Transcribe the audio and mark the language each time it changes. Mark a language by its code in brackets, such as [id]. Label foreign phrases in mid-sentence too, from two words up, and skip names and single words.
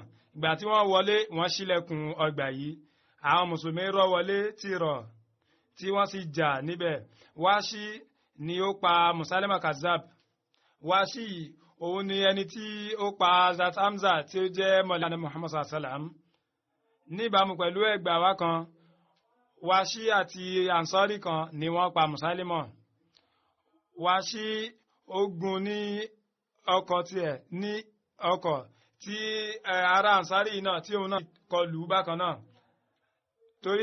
[yo] Ìgbà tí wọ́n wọlé wọ́n ṣílẹ̀kùn ọgbà yìí. Àwọn mùsùlùmí rọ́ wọlé tìrọ̀ tí wọ́n sì jà níbẹ̀. Wáṣí ni ó pa Musailima Kazzab. Wáṣí òun ni ẹni tí ó pa Hazrat Hamza tí ó jẹ́ mọ̀lánà Muhammad [ar] صلى الله عليه وسلم. [yo] Níbàámu pẹ̀lú ẹgbà wa kan, Wáṣí àti Ansari kan ni wọ́n pa Musailima. Wáṣí ó gún ní ọkọ̀ tiẹ̀ ní ọkọ̀ tí ará Ansari náà tí òun náà kọlù bákan náà.